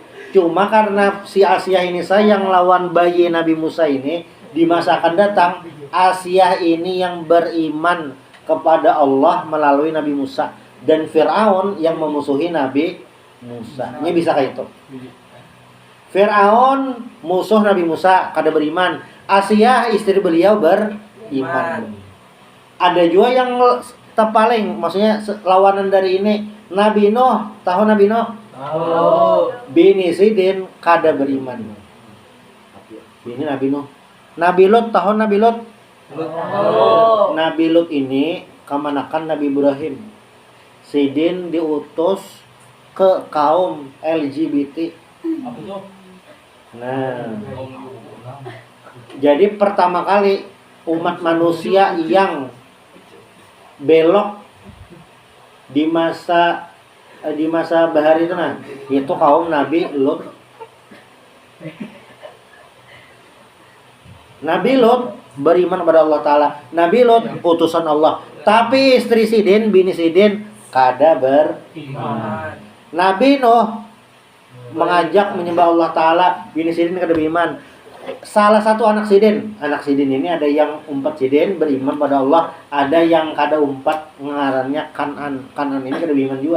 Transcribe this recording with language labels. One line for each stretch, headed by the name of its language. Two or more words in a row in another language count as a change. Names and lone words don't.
Indonesian: Cuma karena si Asia ini sayang lawan bayi Nabi Musa ini, di masa akan datang Asia ini yang beriman kepada Allah melalui Nabi Musa, dan Firaun yang memusuhi Nabi Musa. Ini bisa kayak itu. Firaun musuh Nabi Musa kada beriman. Asia istri beliau beriman. Ada juga yang tepaling, maksudnya lawanan dari ini. Nabi Nuh, tahu Nabi Nuh?
Banjar: Bini Sidin kada beriman.
Indonesian: Ini Nabi Nuh. Nabi Lut, tahu Nabi Lut? Nabi Lut ini kemanakan Nabi Ibrahim. Sidin diutus ke kaum LGBT. Nah, jadi pertama kali umat manusia yang belok di masa bahari itu, nah itu kaum Nabi Lut. Nabi Lut beriman kepada Allah Ta'ala. Nabi Lut utusan Allah. Tapi istri Sidin,
Banjar: bini Sidin kada beriman.
Indonesian: Nabi Nuh mengajak menyembah Allah Ta'ala,
Banjar: bini Sidin kada beriman.
Indonesian: salah satu anak sidin ini ada yang umpat sidin beriman pada Allah, ada yang
Banjar: kada umpat ngarannya
Indonesian: Kanan ini kada beriman juga.